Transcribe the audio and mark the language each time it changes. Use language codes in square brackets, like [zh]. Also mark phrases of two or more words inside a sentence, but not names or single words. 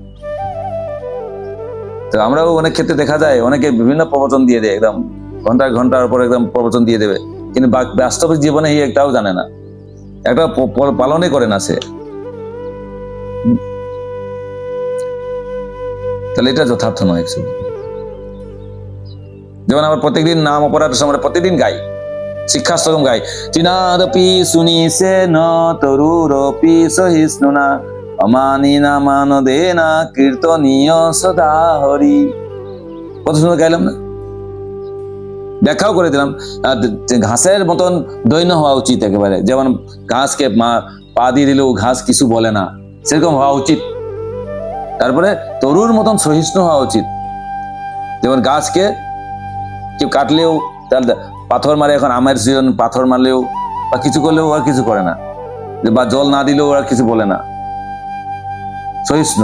[bn] তো আমরাও অনেক ক্ষেত্রে দেখা যায় অনেকে বিভিন্ন প্রবচন দিয়ে দেয়, একদম ঘন্টার পর একদম প্রবচন দিয়ে দেবে, কিন্তু বাস্তবিক জীবনে এই একটাও জানে না, একটা পালনই করে না সে। তাহলে এটা যথার্থ নয়। যেমন আমরা প্রত্যেকদিন নাম অপরাধের সময় প্রতিদিন গাই, শিক্ষাশ্রম গাই, [sa] চিনাদপি শুনিছে ন তরুরপি সহিষ্ণুনা অমানিনা মানদেনা কীর্তনীয় সদা হরি। [bn] কত সুন্দর গাইলাম না? ব্যাখ্যাও করে দিলাম, ঘাসের মতন দৈন্য হওয়া উচিত একেবারে, যেমন ঘাসকে পা দিয়ে দিলেও ঘাস কিছু বলে না, সেরকম হওয়া উচিত। তারপরে তরুর মতন সহিষ্ণু হওয়া উচিত, যেমন গাছকে কেউ কাটলেও, তাহলে পাথর মারে, এখন আমের সিজন, পাথর মারলেও বা কিছু করলেও আর কিছু করে না, বা জল না দিলেও আর কিছু বলে না, সহিষ্ণু।